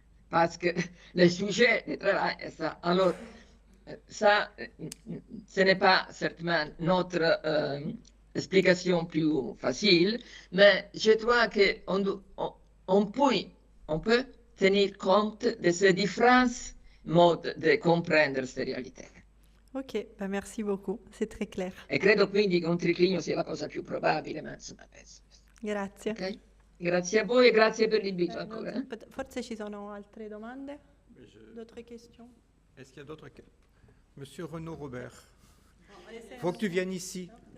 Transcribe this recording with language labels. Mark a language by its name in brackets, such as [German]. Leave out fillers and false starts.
[French] Parce que le sujet du travail est ça. Alors, ça, ce n'est pas certainement notre explication plus facile, mais je crois qu'on peut tenir compte de ces différents modes de comprendre ces réalités. Ok, merci beaucoup, c'est très clair. [Italian] E credo quindi che un triclinio sia la cosa più probabile, ma insomma penso. Grazie. [English] Okay? [Italian] Grazie a voi e grazie per l'invito ancora. Forse ci sono altre domande? [French] D'autres questions? Est-ce qu'il y a d'autres questions? Monsieur Renaud-Robert, il faut que tu viennes ici.